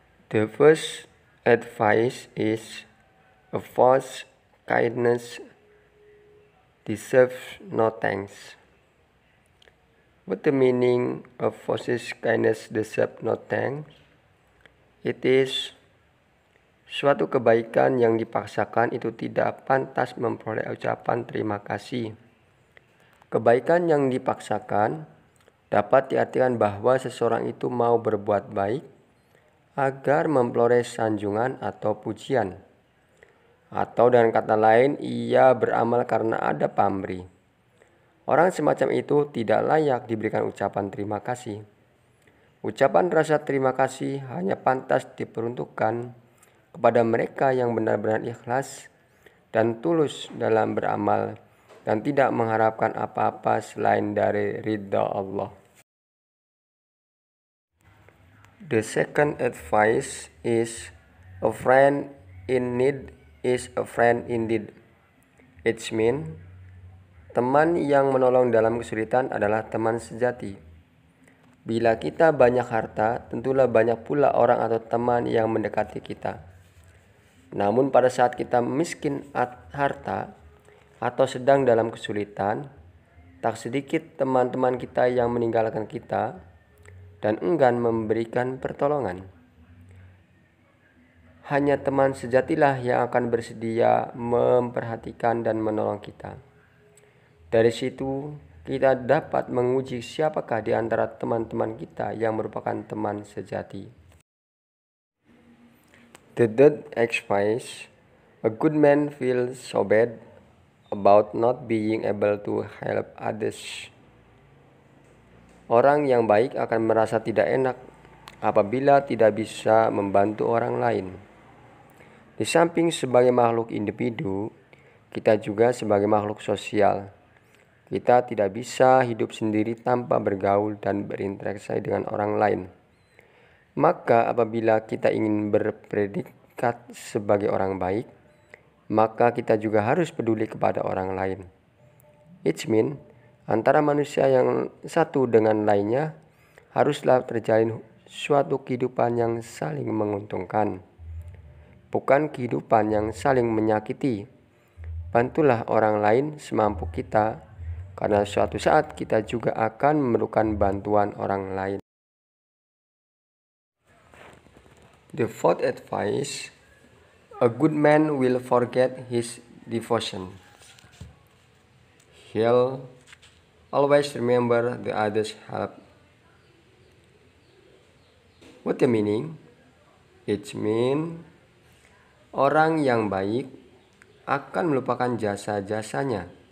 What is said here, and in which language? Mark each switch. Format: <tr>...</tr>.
<en>The first advice is a false kindness deserves no thanks. What the meaning of false kindness deserves no thanks? It is</en> <id>suatu kebaikan yang dipaksakan itu tidak pantas memperoleh ucapan terima kasih. Kebaikan yang dipaksakan dapat diartikan bahwa seseorang itu mau berbuat baik agar memperoleh sanjungan atau pujian. Atau dengan kata lain, ia beramal karena ada pamrih. Orang semacam itu tidak layak diberikan ucapan terima kasih. Ucapan rasa terima kasih hanya pantas diperuntukkan kepada mereka yang benar-benar ikhlas dan tulus dalam beramal dan tidak mengharapkan apa-apa selain dari ridha Allah.</id> <en>The second advice is a friend in need is a friend indeed. It means</en> <id>teman yang menolong dalam kesulitan adalah teman sejati. Bila kita banyak harta, tentulah banyak pula orang atau teman yang mendekati kita. Namun pada saat kita miskin harta atau sedang dalam kesulitan, tak sedikit teman-teman kita yang meninggalkan kita dan enggan memberikan pertolongan. Hanya teman sejatilah yang akan bersedia memperhatikan dan menolong kita. Dari situ kita dapat menguji siapakah di antara teman-teman kita yang merupakan teman sejati.</id> <en>The third advice, a good man feels so bad about not being able to help others.</en> <id>Orang yang baik akan merasa tidak enak apabila tidak bisa membantu orang lain. Di samping sebagai makhluk individu, kita juga sebagai makhluk sosial. Kita tidak bisa hidup sendiri tanpa bergaul dan berinteraksi dengan orang lain. Maka apabila kita ingin berpredikat sebagai orang baik, maka kita juga harus peduli kepada orang lain.</id> <en>It means</en> <id>antara manusia yang satu dengan lainnya haruslah terjalin suatu kehidupan yang saling menguntungkan, bukan kehidupan yang saling menyakiti. Bantulah orang lain semampu kita, karena suatu saat kita juga akan memerlukan bantuan orang lain.</id> <en>The fourth advice, a good man will forget his devotion. He'll always remember the others' help. What the meaning? It means</en> <id>orang yang baik akan melupakan jasa-jasanya.</id>